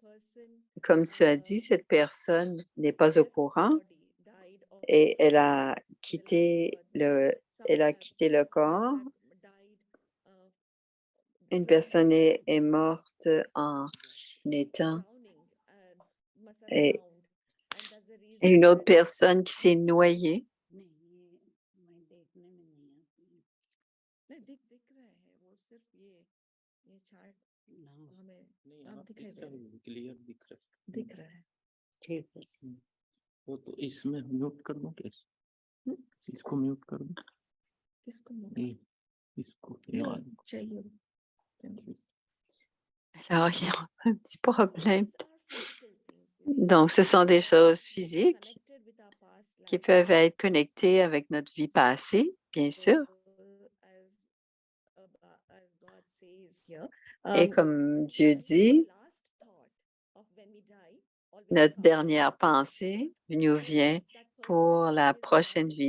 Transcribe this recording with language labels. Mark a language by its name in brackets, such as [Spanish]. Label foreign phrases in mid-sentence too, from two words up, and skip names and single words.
[French] Comme tu as dit, cette personne n'est pas au courant et elle a quitté le corps. Une personne est morte en étant et une autre personne qui s'est noyée. [Hindi] नहीं दिख रहा है वो सिर्फ ये चार्ट हमें अब दिखाई दे रहा है क्लियर दिख रहा दिख रहा है ठीक है है वो तो इसमें म्यूट कर दूं क्या इसको म्यूट कर दूं किसको ये इसको ये नहीं वाला चाहिए [French] Alors, il y a un petit problème. Donc, ce sont des choses physiques qui peuvent être connectées avec notre vie passée, bien sûr. Et comme Dieu dit, notre dernière pensée nous vient pour la prochaine vie.